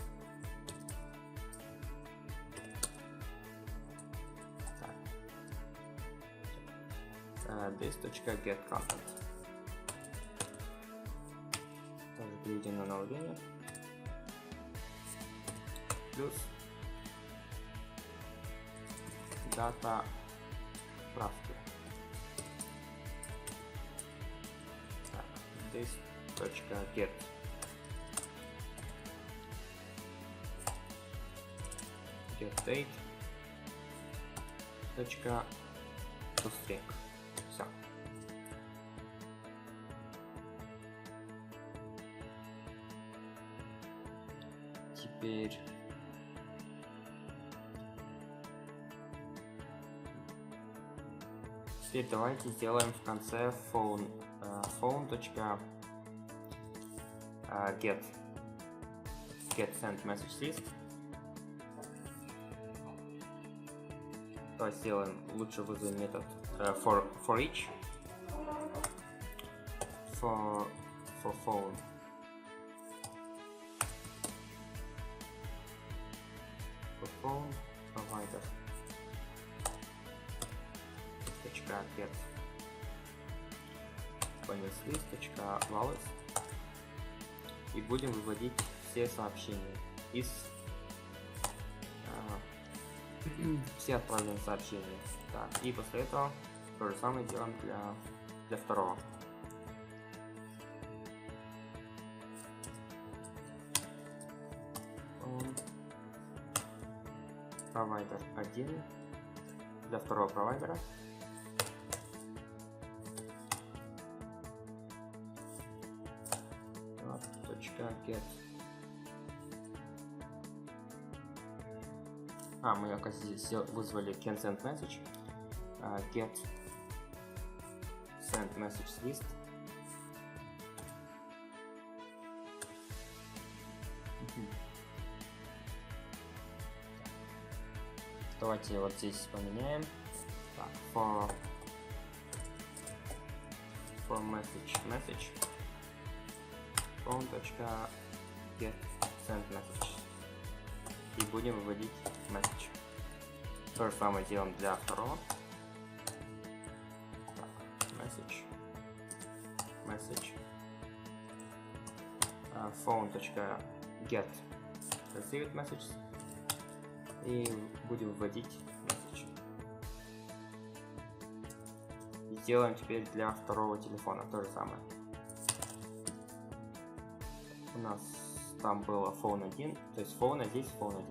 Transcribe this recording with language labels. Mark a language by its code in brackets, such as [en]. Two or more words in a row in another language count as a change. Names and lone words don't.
[en] This.getContent. [ru] Также перейдем на новую линию. Плюс дата правки. [en] This.get date. toString. [ru] Все. Теперь давайте сделаем в конце [en] phone.get send message list. [ru] Давайте сделаем, лучше вызовем метод [en] for each for phone provider .get list.values [ru] и будем выводить все сообщения из все отправленные сообщения. Так, и после этого то же самое делаем для второго. Провайдер 1 для второго провайдера. [en] .get. [ru] Мы, оказывается, здесь вызвали [en] can send message. Get send message list. [ru] Давайте вот здесь поменяем. Так, [en] for message phone.get send message. [ru] И будем выводить message. То же самое делаем для второго. Так, [en] message phone.get received message. [ru] И будем вводить message. И сделаем теперь для второго телефона то же самое. У нас там было phone 1, то есть phone, а здесь phone 1.